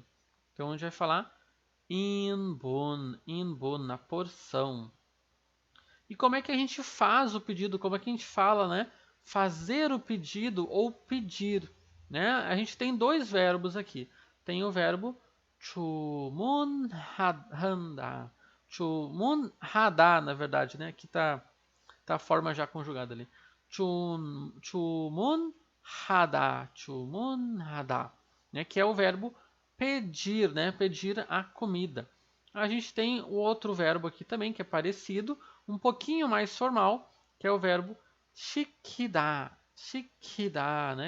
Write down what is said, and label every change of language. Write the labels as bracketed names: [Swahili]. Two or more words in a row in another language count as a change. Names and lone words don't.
[Portuguese] Então a gente vai falar inbun, na porção. E como é que a gente faz o pedido? Como é que a gente fala, né? Fazer o pedido ou pedir, né? A gente tem dois verbos aqui. Tem o verbo 주문한다. [Korean] 주문하다, [Portuguese] na verdade, né? Aqui tá a forma já conjugada ali. [Korean] 주문하다, né? [Portuguese] Que é o verbo pedir, né? Pedir a comida. A gente tem o outro verbo aqui também que é parecido, um pouquinho mais formal, que é o verbo [Korean] 시키다, 시키다, [Portuguese] né?